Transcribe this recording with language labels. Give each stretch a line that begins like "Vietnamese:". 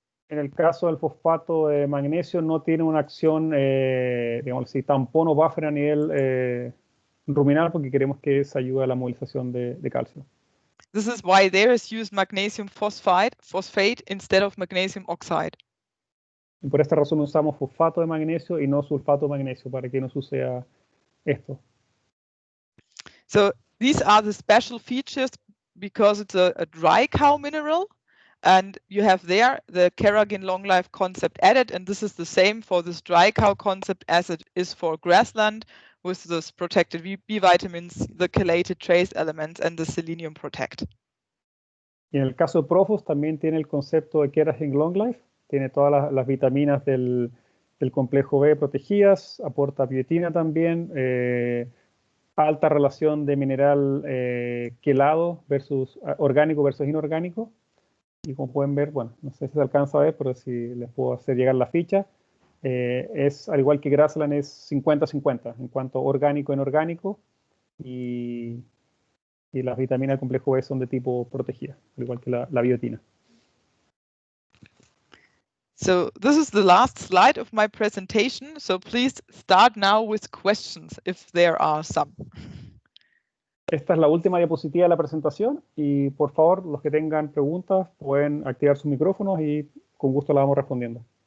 Spanish: En el caso del fosfato de magnesio no tiene una acción, digamos así, tampón o buffer a nivel ruminal, porque queremos que eso ayude a la movilización de calcio.
English: This is why there is used magnesium phosphate instead of magnesium oxide.
Spanish: Y por esta razón usamos fosfato de magnesio y no sulfato de magnesio, para que no suceda esto.
English: So these are the special features because it's a dry cow mineral, and you have there the Carrageen long life concept added, and this is the same for this dry cow concept as it is for grassland, with this protected B vitamins, the chelated trace elements, and the selenium protect.
Spanish: Y en el caso de Prophos también tiene el concepto de Carrageen long life, tiene todas las vitaminas del complejo B protegidas, aporta biotina también, alta relación de mineral quelado versus orgánico versus inorgánico. Y como pueden ver, bueno, no sé si se alcanza a ver, pero si les puedo hacer llegar la ficha, es, al igual que Grassland, es 50-50 en cuanto a orgánico e inorgánico, y las vitaminas del complejo B son de tipo protegida, al igual que la biotina.
English: So this is the last slide of my presentation, so please start now with questions if there are some.
Spanish: Esta es la última diapositiva de la presentación, y por favor, los que tengan preguntas pueden activar sus micrófonos y con gusto las vamos respondiendo.